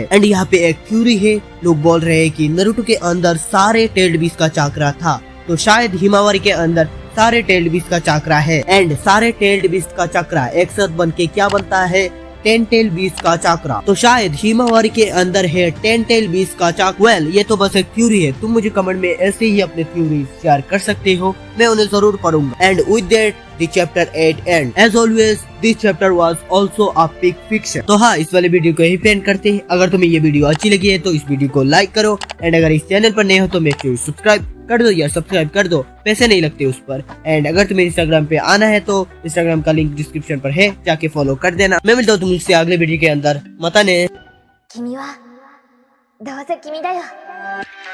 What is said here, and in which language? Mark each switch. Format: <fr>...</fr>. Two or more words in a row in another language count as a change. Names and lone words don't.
<hi>एंड यहाँ पे एक थ्योरी है, लोग बोल रहे हैं कि नारुतो के अंदर सारे</hi> <en>tailed beast</en> <hi>का चाकरा था, तो शायद हिमावारी के अंदर सारे टेल्ड बीस्ट का चाकरा है। एंड सारे</hi> <en>tailed beast</en> <hi>का चक्रा एक साथ बन के क्या बनता है, 10</hi> <en>tail beast</en> <hi>का चाकरा। तो शायद हिमावारी के अंदर है 10</hi> <en>tail beast</en> <hi>का चाकरा। वेल ये तो बस एक थ्योरी है, तुम मुझे कमेंट में ऐसे ही अपने</hi> <en>theory share</en> <hi>कर सकते हो, मैं उन्हें जरूर पढ़ूंगा।</hi> <en>And with that the chapter 8 and as always this chapter was also a big fiction.</en> <hi>तो हाँ, इस वाले वीडियो को यही पेंड करते हैं। अगर तुम्हें ये वीडियो अच्छी लगी है तो इस वीडियो को लाइक करो एंड अगर इस चैनल पर नए हो तो</hi> <en>make sure</en> <hi>सब्सक्राइब कर दो या सब्सक्राइब कर दो, पैसे नहीं लगते उस पर। एंड अगर तुम्हें इंस्टाग्राम पे आना है तो इंस्टाग्राम का लिंक डिस्क्रिप्शन पर है, जाके फॉलो कर देना। मैं मिलता हूँ तुमसे अगले वीडियो के अंदर।</hi> <ja>またね. 君はどうせ君だよ。</ja>